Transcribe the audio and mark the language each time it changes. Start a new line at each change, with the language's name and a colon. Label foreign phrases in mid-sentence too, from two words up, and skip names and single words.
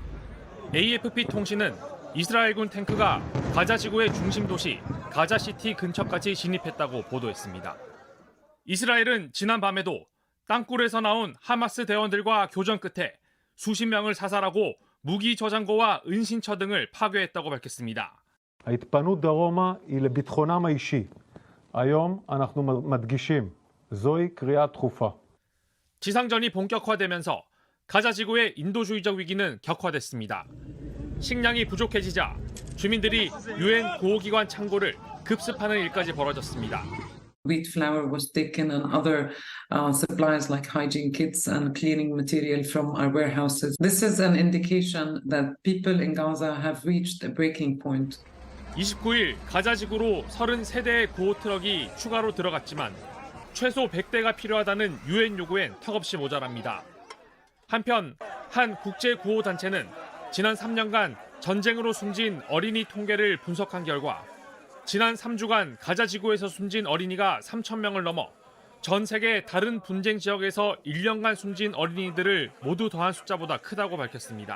Korean: AFP 통신은 이스라엘군 탱크가 가자지구의 중심 도시 가자시티 근처까지 진입했다고 보도했습니다. 이스라엘은 지난 밤에도 땅굴에서 나온 하마스 대원들과 교전 끝에 수십 명을 사살하고 무기 저장고와 은신처 등을 파괴했다고 밝혔습니다.
Hebrew: ההתפנות דרומה היא לביטחונם האישי. היום אנחנו מדגישים, זוהי קריאה דחופה.
Korean: 지상전이 본격화되면서 가자지구의 인도주의적 위기는 격화됐습니다. 식량이 부족해지자 주민들이 유엔 구호기관 창고를 급습하는 일까지 벌어졌습니다.
English: Wheat flour was taken and other supplies like hygiene kits and cleaning material from our warehouses. This is an indication that people in Gaza have reached a breaking point.
Korean: 29일 가자 지구로 33대의 구호 트럭이 추가로 들어갔지만 최소 100대가 필요하다는 유엔 요구엔 턱없이 모자랍니다. 한편 한 국제 구호 단체는 지난 3년간 전쟁으로 숨진 어린이 통계를 분석한 결과 지난 3주간 가자 지구에서 숨진 어린이가 3,000명을 넘어 전 세계 다른 분쟁 지역에서 1년간 숨진 어린이들을 모두 더한 숫자보다 크다고 밝혔습니다.